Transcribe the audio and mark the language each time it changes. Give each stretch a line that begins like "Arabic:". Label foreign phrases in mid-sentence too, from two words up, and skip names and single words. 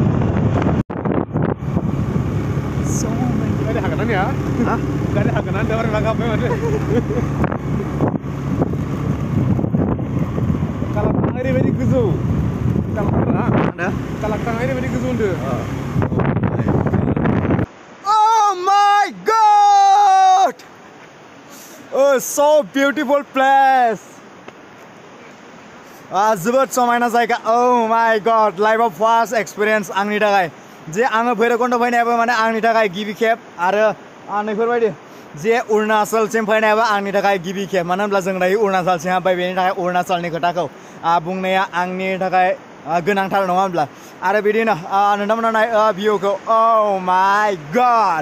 Bodo: गारि हागोन ना गारि हागोन ना देवार लागाबबाय माथो कालाक्टां ओरैबायदि गोजौ कालाक्टां ओरैबायदि गोजौ होनदों
English: Oh my God! Oh, so beautiful place.
Bodo: जोबोद समायना जायगा
English: Oh my God!
Bodo: लाइफआव
English: first experience
Bodo: आंनि थाखाय जे आङो भैरबकुन्द फैनायाबो माने आंनि थाखाय गिबि खेब आरो नैफोरबायदि जे अरुणाचलसिम फैनायाबो आंनि थाखाय गिबि खेब मानो होनब्ला जों दायो अरुणाचलसिम हाबबाय बेनि थाखाय अरुणाचलनि खोथाखौ बुंनाया आंनि थाखाय गोनांथार नङा होनब्ला आरो बिदिनो नोंथांमोना नाय भिउखौ
English: Oh my God!